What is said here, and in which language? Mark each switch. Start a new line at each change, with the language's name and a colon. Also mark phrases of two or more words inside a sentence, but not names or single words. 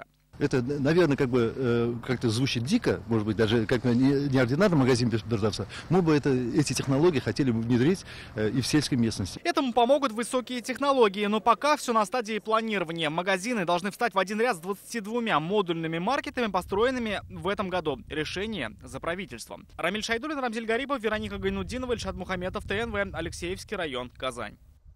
Russian: Это, наверное, как-то звучит дико, может быть, даже как неординарный магазин без продавца. Мы бы эти технологии хотели бы внедрить и в сельской местности. Этому помогут высокие технологии, но пока все на стадии планирования. Магазины должны встать в один ряд с 22 модульными маркетами, построенными в этом году. Решение за правительством. Рамиль Шайдуллин, Рамзиль Гарипов, Вероника Гайнуддинова, Ильшат Мухаметов, ТНВ, Алексеевский район, Казань.